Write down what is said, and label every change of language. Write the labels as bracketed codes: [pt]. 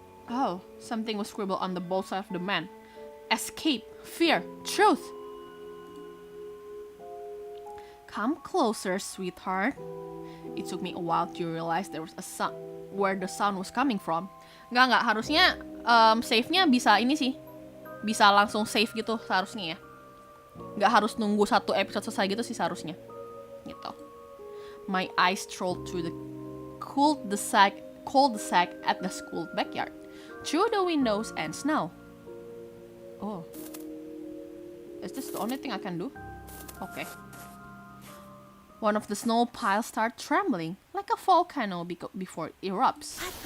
[en] Oh, something was scribbled on the both sides of the man. Escape, fear, truth. Come closer, sweetheart. It took me a while to realize there was a sound, where the sound was coming from. [id] Enggak, harusnya save-nya bisa ini sih. Bisa langsung save gitu seharusnya ya. Enggak harus nunggu satu episode selesai gitu sih seharusnya. Gitu. [en] My eyes strolled through the cul-de-sac at the school backyard, through the windows and snow. Oh. Is this the only thing I can do? Okay. One of the snow piles started trembling like a volcano before it erupts.